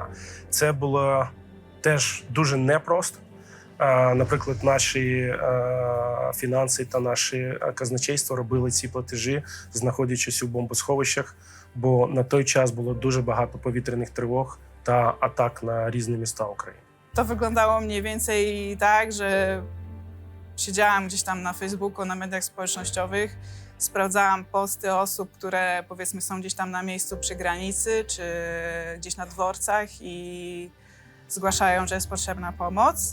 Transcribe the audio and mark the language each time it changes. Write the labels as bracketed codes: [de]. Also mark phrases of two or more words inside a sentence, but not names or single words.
[uk] Це було теж дуже непросто. Наприклад, наші фінанси та наше казначейство робили ці платежі, знаходячись у бомбосховищах, бо на той час було дуже багато повітряних тривог та атак на різні міста України. [pl] To wyglądało mniej więcej tak, że siedziałam gdzieś tam na Facebooku, na mediach społecznościowych, sprawdzałam posty osób, które powiedzmy są gdzieś tam na miejscu przy granicy, czy gdzieś na dworcach i zgłaszają, że jest potrzebna pomoc.